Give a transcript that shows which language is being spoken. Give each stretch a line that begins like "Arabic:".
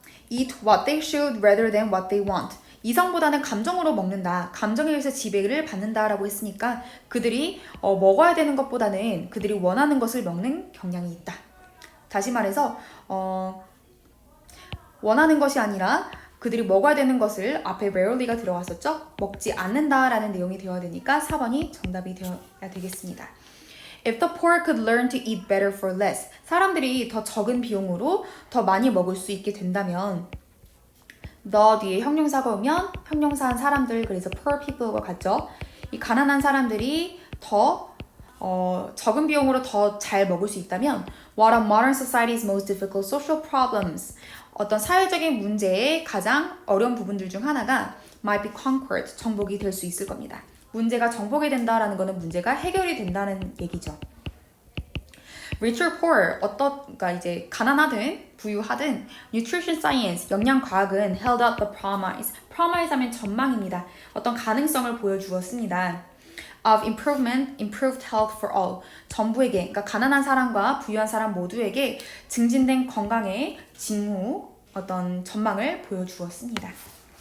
English: Eat what they should rather than what they want.
Korean: 이성보다는 감정으로 먹는다. 감정에 의해서 지배를 받는다라고 했으니까 그들이 먹어야 되는 것보다는 그들이 원하는 것을 먹는 경향이 있다. 다시 말해서 원하는 것이 아니라 그들이 먹어야 되는 것을 앞에 rarely가 들어갔었죠? 먹지 않는다라는 내용이 되어야 되니까 4번이 정답이 되어야 되겠습니다.
English: If the poor could learn to eat better for less.
Korean: 사람들이 더 적은 비용으로 더 많이 먹을 수 있게 된다면 the 뒤에 형용사가 오면 형용사한 사람들, 그래서 poor people과 같죠. 이 가난한 사람들이 더 적은 비용으로 더 잘 먹을 수 있다면
English: What are modern society's most difficult social problems?
Korean: 어떤 사회적인 문제의 가장 어려운 부분들 중 하나가
English: might be conquered,
Korean: 정복이 될 수 있을 겁니다. 문제가 정복이 된다라는 것은 문제가 해결이 된다는 얘기죠.
English: Rich or poor,
Korean: 그러니까 이제 가난하든 부유하든
English: nutrition science,
Korean: 영양 과학은
English: held out the promise.
Korean: promise 하면 전망입니다. 어떤 가능성을 보여주었습니다.
English: of improvement, improved health for all.
Korean: 전부에게, 그러니까 가난한 사람과 부유한 사람 모두에게 증진된 건강의 징후, 어떤 전망을 보여주었습니다.